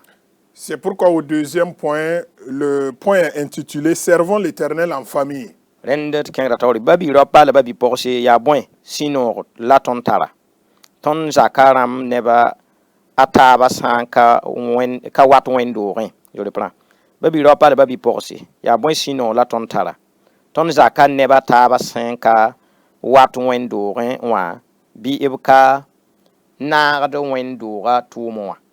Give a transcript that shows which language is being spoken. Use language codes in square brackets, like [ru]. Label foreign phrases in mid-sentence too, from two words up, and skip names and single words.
[fr] C'est pourquoi au deuxième point, le point est intitulé « Servons l'Éternel en famille ». [mos] Rẽnd tɩ kẽngra taoore ba bi-raopa la ba bi-pɔgse yaa bõe sũ-noogd la tõnd tara tõnd zakã rãmb nebã a taaba sã n ka wat wẽn-doogẽ yore prã ba bi-raopa la ba bi-pɔgse yaa bõe sũ-noog la tõnd tara tõnd zakã nebã taaba sã n ka wat wẽn-doogẽ wã bɩ b ka naagd wẽn-doogã tʋʋmẽ wã